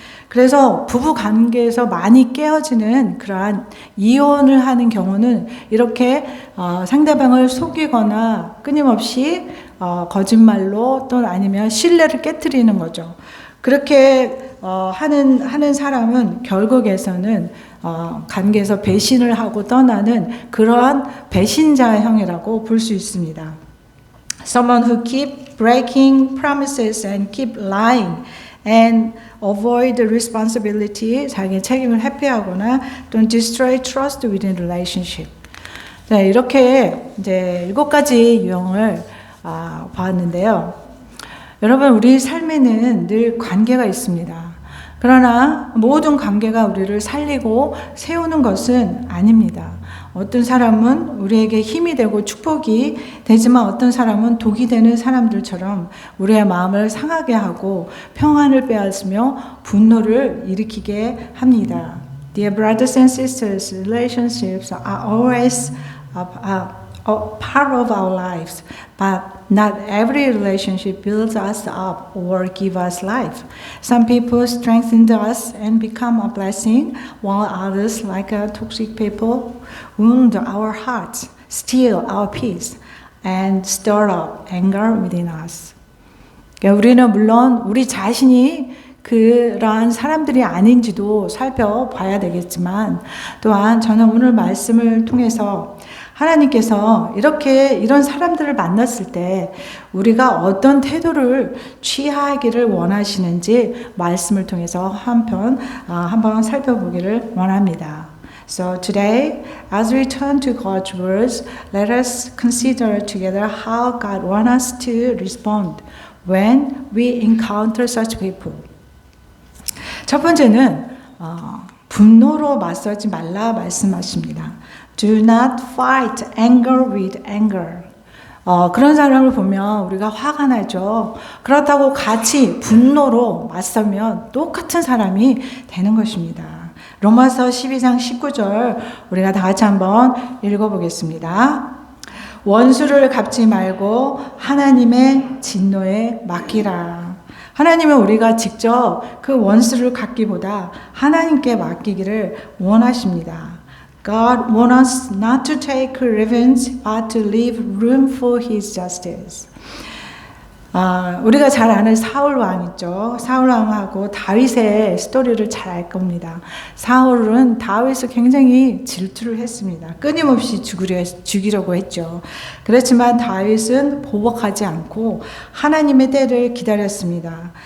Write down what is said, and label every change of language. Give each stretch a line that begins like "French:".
Korean: 그래서 부부 관계에서 많이 깨어지는 그러한 이혼을 하는 경우는 이렇게 상대방을 속이거나 끊임없이 거짓말로 또는 아니면 신뢰를 깨트리는 거죠. 그렇게 하는 사람은 결국에서는 관계에서 배신을 하고 떠나는 그러한 배신자형이라고 볼 수 있습니다.
English: Someone who keep breaking promises and keep lying and avoid responsibility,
Korean: 자기의 책임을 회피하거나 또는
English: destroy trust within relationship.
Korean: 네, 이렇게 이제 7가지 유형을 봤는데요. 여러분, 우리 삶에는 늘 관계가 있습니다. 그러나 모든 관계가 우리를 살리고 세우는 것은 아닙니다. 어떤 사람은 우리에게 힘이 되고 축복이 되지만 어떤 사람은 독이 되는 사람들처럼 우리의 마음을 상하게 하고 평안을 빼앗으며 분노를 일으키게 합니다.
English: Dear brothers and sisters, relationships are always a part of our lives, but not every relationship builds us up or give us life. Some people strengthen us and become a blessing, while others, like toxic people, wound our hearts, steal our peace, and stir up anger within us.
Korean: 우리는 물론 우리 자신이 그러한 사람들이 아닌지도 살펴봐야 되겠지만, 또한 저는 오늘 말씀을 통해서 하나님께서 이런 사람들을 만났을 때 우리가 어떤 태도를 취하기를 원하시는지 말씀을 통해서 한번 살펴보기를 원합니다.
English: So today, as we turn to God's words, let us consider together how God wants us to respond when we encounter such people.
Korean: 첫 번째는 분노로 맞서지 말라 말씀하십니다.
English: Do not fight anger with anger.
Korean: 그런 사람을 보면 우리가 화가 나죠. 그렇다고 같이 분노로 맞서면 똑같은 사람이 되는 것입니다. 로마서 12장 19절 우리가 다 같이 한번 읽어보겠습니다. 원수를 갚지 말고 하나님의 진노에 맡기라. 하나님은 우리가 직접 그 원수를 갚기보다 하나님께 맡기기를 원하십니다.
English: God wants us not to take revenge, but to leave room for His justice.
Korean: 우리가 잘 아는 사울 왕 있죠. 사울 왕하고 다윗의 스토리를 잘 알 겁니다. 사울은 다윗을 굉장히 질투를 했습니다. 끊임없이 죽이려고 했죠. 그렇지만 다윗은 보복하지 않고 하나님의 때를 기다렸습니다.